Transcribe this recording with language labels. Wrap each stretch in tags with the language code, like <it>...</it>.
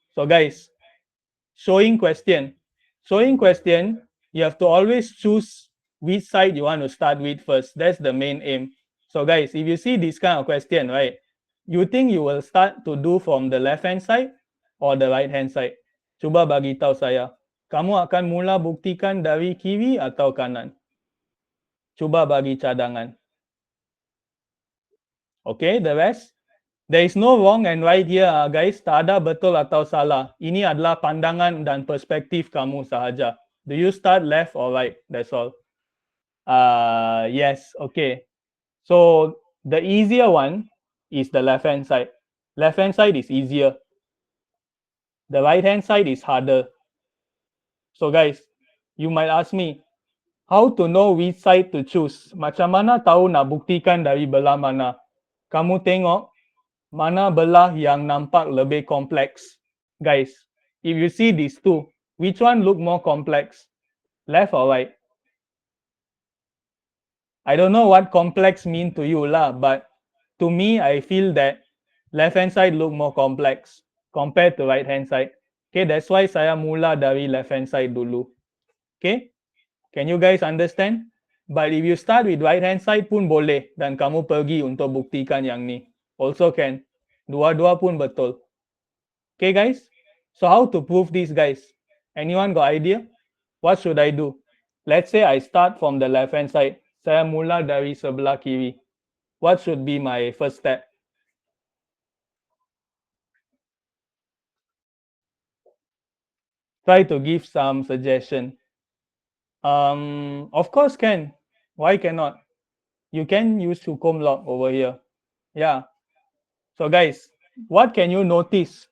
<en>So guys, showing question. Showing question, you have to always choose which side you want to start with first. That's the main aim. So guys, if you see this kind of question, right, you think you will start to do from the left hand side or the right hand side?</en> <ms>Cuba bagi tahu saya. Kamu akan mula buktikan dari kiri atau kanan? Cuba bagi cadangan.</ms> <en>Okay, the rest? There is no wrong and right here, guys.</en> <ms>Tak ada betul atau salah. Ini adalah pandangan dan perspektif kamu sahaja.</ms> <en>Do you start left or right? That's all. Yes, okay. So the easier one is the left hand side. Left hand side is easier. The right hand side is harder. So guys, you might ask me, how to know which side to choose?</en> <ms>Macam mana tahu nak buktikan dari belah mana? Kamu tengok mana belah yang nampak lebih kompleks.</ms> <en>Guys, if you see these two, which one look more complex? Left or right? I don't know what complex mean to you lah, but to me, I feel that left hand side look more complex compared to right hand side. Okay, that's why</en> <ms>saya mula dari</ms> <en>left hand side dulu. Okay, can you guys understand? But if you start with right hand side</en> <ms>pun boleh dan kamu pergi untuk buktikan yang ni.</ms> <en>Also can.</en> <ms>Dua-dua pun betul.</ms> <en>Okay guys, so how to prove this guys? Anyone got idea? What should I do? Let's say I start from the left hand side.</en> <ms>Saya mula dari sebelah kiri.</ms> <en>What should be my first step? Try to give some suggestion. Of course can. Why cannot? You can use hukum log over here. Yeah. So guys, what can you notice?</en>